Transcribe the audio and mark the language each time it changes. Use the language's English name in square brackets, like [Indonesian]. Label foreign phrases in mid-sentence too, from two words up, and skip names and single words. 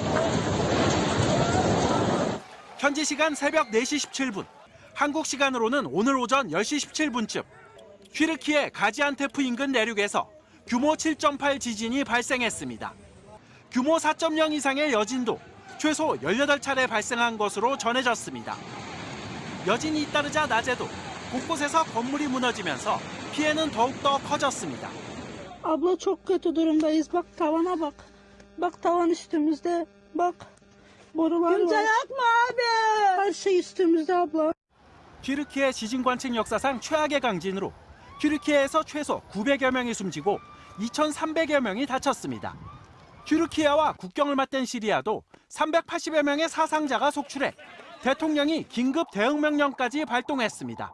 [Korean] 현지 시간 새벽 4시 17분, 한국 시간으로는 오늘 오전 10시 17분쯤 튀르키예 가지안테프 인근 내륙에서 규모 7.8 지진이 발생했습니다. 규모 4.0 이상의 여진도 최소 18차례 발생한 것으로 전해졌습니다. 여진이 잇따르자 낮에도 곳곳에서 건물이 무너지면서 피해는 더욱더 커졌습니다. [Turkish] Abla çok kötü durumdayız. Bak tavana bak. Bak tavan üstümüzde. Bak. Borular Kimse var. yok mu abi? Her şey üstümüzde abla. [Korean] 튀르키예 지진 관측 역사상 최악의 강진으로 튀르키예에서 최소 900여 명이 숨지고 2,300여 명이 다쳤습니다. 튀르키예와 국경을 맞댄 시리아도 380여 명의 사상자가 속출해 대통령이 긴급 대응 명령까지 발동했습니다.